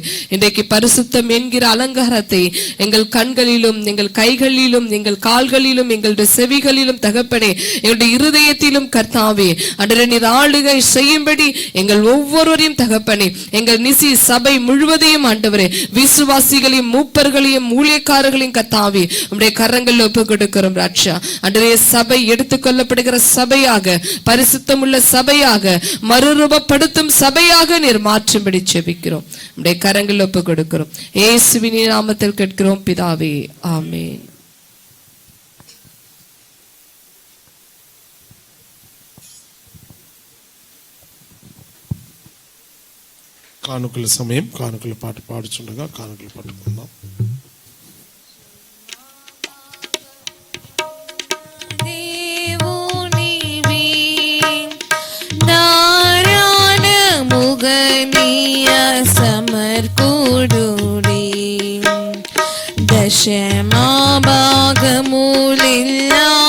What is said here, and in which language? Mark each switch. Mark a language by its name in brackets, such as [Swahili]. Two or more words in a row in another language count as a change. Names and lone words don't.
[Tamil] இன்றைக்கு பரிசுத்தம் என்கிற அலங்காரத்தை எங்கள் கண்களிலும், எங்கள் கைகளிலும், எங்கள் கால்களிலும், எங்களுடைய செவிகளிலும் தகப்பனே, எங்களுடைய இருதயத்திலும் கர்த்தாவே ஆண்டவரே நீர் ஆளுகை செய்யும்படி எங்கள் ஒவ்வொருவரையும் தகப்பனே, எங்கள் நிசி சபை முழுவதையும் ஆண்டவரே, விசுவாசிகளையும் மூப்பர்களையும் ஊழியக்காரர்களையும் கத்தாவே உம்முடைய கரங்களில் ஒப்பு கொடுக்கிறோம் ராஜா. ஆண்டவரே, சபை எடுத்துக்கொள்ளப்படுகிற சபையாக, பரிசுத்தமுள்ள சபையாக, மறுரூபப்படுத்தும் சபையாக நீர் மாற்றும்படி ஜெபிக்கிறோம். உம்முடைய கரங்களில் ஒப்பு கொடுக்கிறோம். இயேசுவின் நாமத்தில் கேட்கிறோம் பிதாவே, ஆமென். [Telugu] కానుకల సమయం. కానుకల పాట పాడుచుండగా కానుకలు పట్టుకుందాం. సమర్కుడుడి దశమా భాగములిల్లా